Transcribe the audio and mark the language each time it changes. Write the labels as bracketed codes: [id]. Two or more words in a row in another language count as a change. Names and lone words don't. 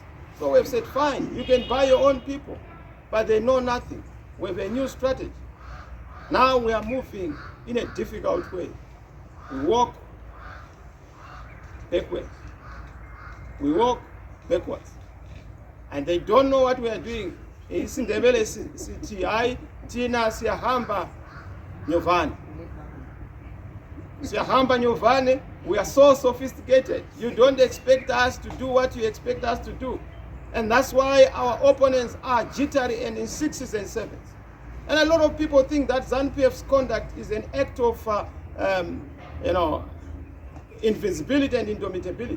[en] So we've said, fine, you can buy your own people, but they know nothing. We have a new strategy. Now we are moving in a difficult way. We walk backwards. We walk backwards. And they don't know what we are doing. [nd] IsiNdebele sithi hayi thina siyahamba nyovane. Siyahamba nyovane. [en] We are so sophisticated. You don't expect us to do what you expect us to do. And that's why our opponents are jittery and in sixes and sevens. And a lot of people think that ZANU-PF's conduct is an act of, invincibility and indomitability.